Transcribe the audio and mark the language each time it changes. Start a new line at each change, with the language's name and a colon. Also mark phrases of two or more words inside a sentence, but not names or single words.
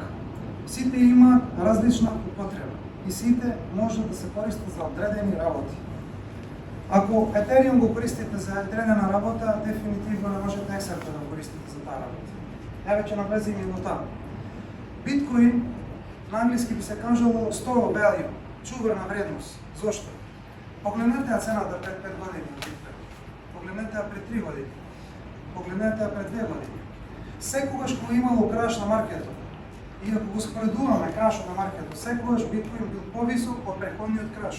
Macedonian: Сите имаат различна употреба и сите можат да се користат за одредени работи. Ако Ethereum го користите за одредена работа, дефинитивно не можете XRP да го користите за таа работа. Еве ќе навлезем и во таа. Биткоин на англиски би се кажало
English: store of value,
Macedonian: чувар на вредност. Зошто? Погледнете ја цената пред 5 години, погледнете ја пред 3 години, погледнете ја пред 2 години. Секогаш кога имало краш на маркетот, и ако го споредуваме крашот на маркетот, секогаш биткоин бил повисок од претходниот краш.